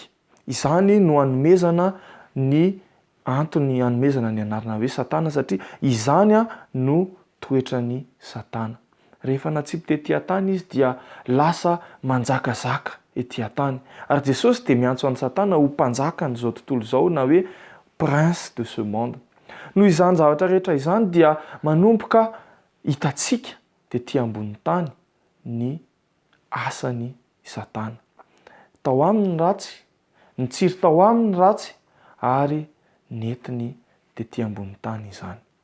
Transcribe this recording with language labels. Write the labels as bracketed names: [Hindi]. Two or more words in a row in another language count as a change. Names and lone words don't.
[Malagasy] Izany no hanomezana ny antony hanomezana ny anarana hoe Satana, satria izany no toetrany Satana. Rehefa natsipy tetỳ tany izy dia lasa manjakazaka etỳ tany. Ary Jesosy dia miantso an'i Satana ho mpanjaka n'izao tontolo izao, na hoe [French] prince de ce monde. [Malagasy] Noho izany zavatra rehetra izany dia manomboka hitantsika tetỳ ambony tany ny asany Satana. Tao aminy ratsy, nitsiry tao aminy ratsy, ary nentiny tetỳ ambony tany izany.